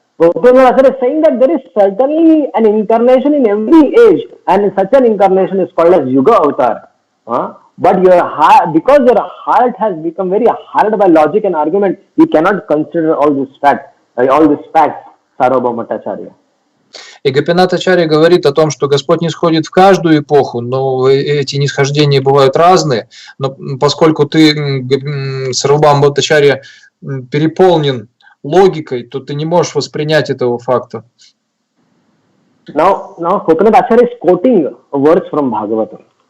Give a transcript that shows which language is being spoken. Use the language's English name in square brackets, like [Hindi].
[English] Gopinath is saying that there is certainly an incarnation in every age, and such an incarnation is called as Yuga Avatar. But your heart, because your heart has become very hard by logic and argument, you cannot consider all these facts, Sarvabhauma Bhattacharya. [Russian] И Гопинат-ачарья говорит о том, что Господь не сходит в каждую эпоху, но эти нисхождения бывают разные. Но поскольку ты, Сарвабхаума Бхаттачарья, переполнен логикой, то ты не можешь воспринять этого факта. [English] Now Gopinath is quoting a verse from Bhagavatam.